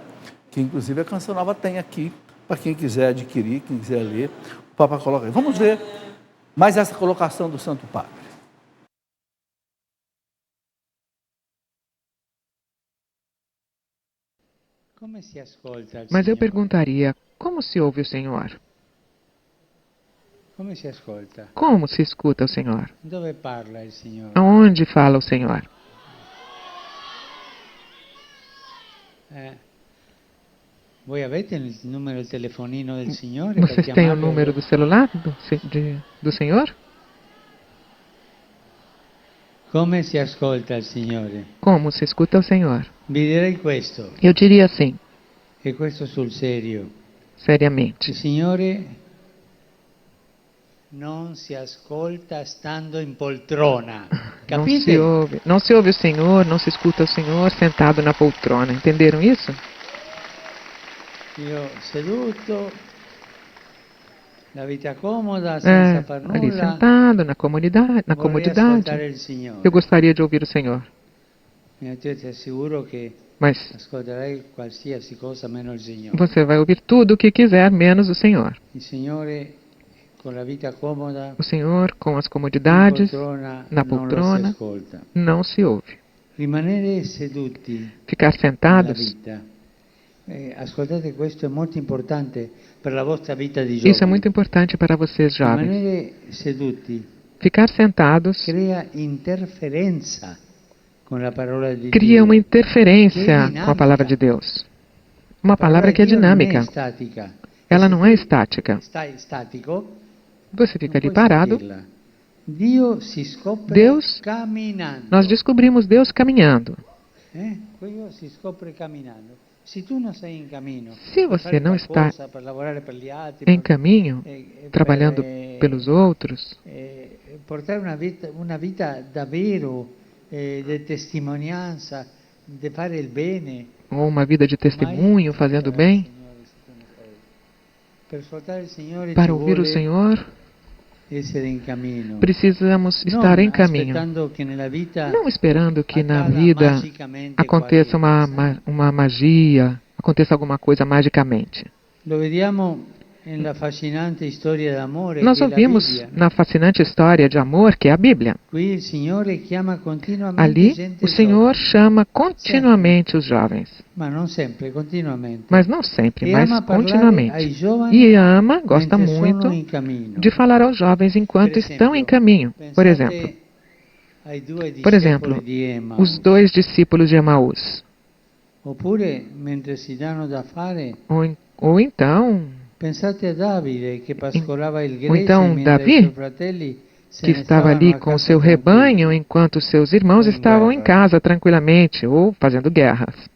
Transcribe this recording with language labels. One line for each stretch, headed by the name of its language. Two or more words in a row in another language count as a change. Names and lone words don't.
Portuguese: Que inclusive a Canção Nova tem aqui, para quem quiser adquirir, quem quiser ler, o Papa coloca aí. Vamos ver mais essa colocação do Santo Padre. Mas eu perguntaria, como se ouve o Senhor?
Italian: Come si ascolta?
Portuguese: Como se escuta o Senhor?
Italian: Dove parla il Signore?
Portuguese: Aonde fala o Senhor?
Italian: Voi avete il numero del telefonino del Signore?
Portuguese: Vocês têm o número do celular do Senhor?
Italian: Come si ascolta il Signore?
Portuguese: Como se escuta o Senhor?
Italian: Vi direi questo,
Portuguese: Eu diria assim,
Italian: e questo sul serio.
Portuguese: seriamente.
Italian: Il Signore non si ascolta stando in poltrona. Capite?
Portuguese: Não se ouve o Senhor, não se escuta o Senhor sentado na poltrona. Entenderam isso?
Italian: Io seduto, la vita comoda, senza far
Portuguese: Ali
Italian: nulla,
Portuguese: sentado na
Italian: vorrei
Portuguese: comodidade.
Italian: ascoltare il Signore.
Portuguese: Eu gostaria de ouvir o Senhor,
Italian: Io ti assicuro che
Portuguese: mas
Italian: ascolterai qualsiasi cosa meno il Signore.
Portuguese: você vai ouvir tudo o que quiser, menos o Senhor.
Italian: Il Signore con la vita comoda,
Portuguese: O Senhor, com as
Italian: in
Portuguese: comodidades,
Italian: poltrona,
Portuguese: na
Italian: non lo si
Portuguese: poltrona,
Italian: ascolta.
Portuguese: não se ouve.
Italian: Rimanere seduti
Portuguese: Ficar
Italian: nella
Portuguese: sentados,
Italian: vita. Ascoltate, questo è molto importante per la vostra vita di
Portuguese: isso é
Italian: giovani.
Portuguese: muito importante para vocês jovens.
Italian: Rimanere seduti
Portuguese: Ficar sentados
Italian: crea interferenza con la parola di
Portuguese: cria
Italian: Dio.
Portuguese: uma interferência Que dinâmica. com a palavra de Deus. Uma
Italian: La parola
Portuguese: palavra
Italian: di
Portuguese: que é
Italian: Dio non
Portuguese: dinâmica.
Italian: è statica.
Portuguese: Ela
Italian: Se
Portuguese: não
Italian: tu
Portuguese: é estática.
Italian: stai statico,
Portuguese: Você
Italian: non
Portuguese: fica ali
Italian: puoi
Portuguese: parado.
Italian: sentirla. Dio si scopre
Portuguese: Deus-
Italian: camminando.
Portuguese: Nós descobrimos Deus caminhando.
Italian: Quello si scopre camminando. Se tu non sei in cammino,
Portuguese: Se
Italian: per
Portuguese: você
Italian: fare
Portuguese: não está
Italian: qualcosa, per lavorare per gli altri,
Portuguese: em caminho,
Italian: per,
Portuguese: trabalhando pelos outros,
Italian: portare una vita davvero di testimonianza, di fare il bene.
Portuguese: ou uma vida de testemunho, fazendo bem,
Italian: Per ascoltare il Signore
Portuguese: para
Italian: ci
Portuguese: ouvir o
Italian: vuole
Portuguese: Senhor,
Italian: essere in cammino.
Portuguese: precisamos
Italian: Non
Portuguese: estar em caminho.
Italian: aspettando che nella vita
Portuguese: Não esperando que na
Italian: accada
Portuguese: vida
Italian: magicamente
Portuguese: aconteça
Italian: qualche cosa.
Portuguese: uma magia, aconteça alguma coisa magicamente.
Italian: Lo vediamo nella fascinante storia d'amore
Portuguese: Nós
Italian: che è la
Portuguese: ouvimos
Italian: Bibbia.
Portuguese: na fascinante história de amor que é a Bíblia.
Italian: Qui il Signore chiama continuamente
Portuguese: Ali,
Italian: gente
Portuguese: o Senhor
Italian: giovane,
Portuguese: chama continuamente os jovens.
Italian: ma non sempre, continuamente.
Portuguese: Mas não sempre,
Italian: E
Portuguese: mas
Italian: ama parlare ai
Portuguese: continuamente.
Italian: giovani
Portuguese: E ama, gosta
Italian: mentre
Portuguese: muito
Italian: sono in cammino.
Portuguese: de falar aos jovens enquanto
Italian: Per
Portuguese: estão em
Italian: esempio,
Portuguese: caminho. Por
Italian: pensate
Portuguese: exemplo,
Italian: ai due
Portuguese: por exemplo,
Italian: discepoli di Emmaus.
Portuguese: os 2 discípulos de Emaús.
Italian: Oppure, mentre si danno da fare,
Portuguese: Ou então,
Italian: pensate a Davide che pascolava il
Portuguese: ou grece então
Italian: mentre
Portuguese: Davi,
Italian: i suoi fratelli se
Portuguese: que
Italian: ne
Portuguese: estava ali
Italian: stavano a
Portuguese: com o
Italian: casa
Portuguese: seu
Italian: tranquilli.
Portuguese: rebanho enquanto seus irmãos Em estavam em guerra. casa tranquilamente ou fazendo guerras.